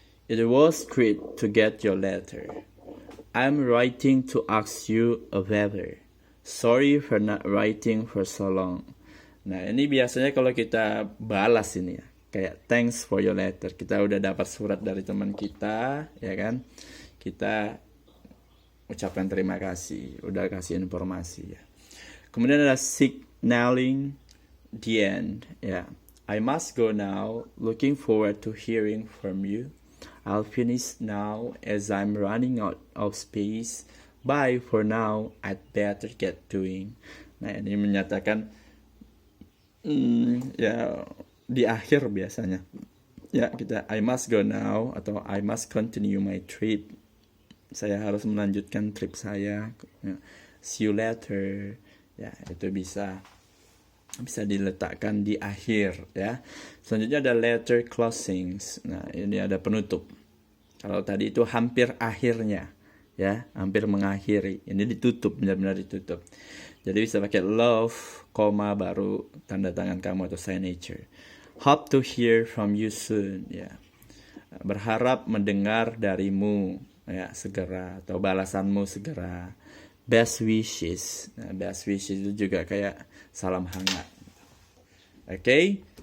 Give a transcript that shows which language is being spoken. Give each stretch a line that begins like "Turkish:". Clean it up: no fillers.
English: It was great to get your letter. I'm writing to ask you a favor. Sorry for not writing for so long.
Indonesian: Nah ini biasanya kalau kita balas ini ya, kayak
English: thanks for your letter.
Indonesian: Kita udah dapat surat dari teman kita ya kan, kita ucapkan terima kasih, udah kasih informasi ya. Kemudian ada
English: signaling the end
Indonesian: ya.
English: I must go now. Looking forward to hearing from you. I'll finish now as I'm running out of space. Bye for now. I'd better get doing.
Indonesian: Nah ini menyatakan ya di akhir biasanya. Ya kita
English: I must go now atau I must continue my trip.
Indonesian: Saya harus melanjutkan trip saya. Ya.
English: See you later.
Indonesian: Ya itu bisa diletakkan di akhir ya. Selanjutnya ada letter closings. Nah ini ada penutup. Kalau tadi itu hampir akhirnya. Ya, hampir mengakhiri. Ini ditutup, benar-benar ditutup. Jadi bisa pakai love, koma baru tanda tangan kamu atau signature.
English: Hope to hear from you soon.
Indonesian: Ya, berharap mendengar darimu ya segera atau balasanmu segera. Best wishes. Nah, best wishes itu juga kayak salam hangat. Oke.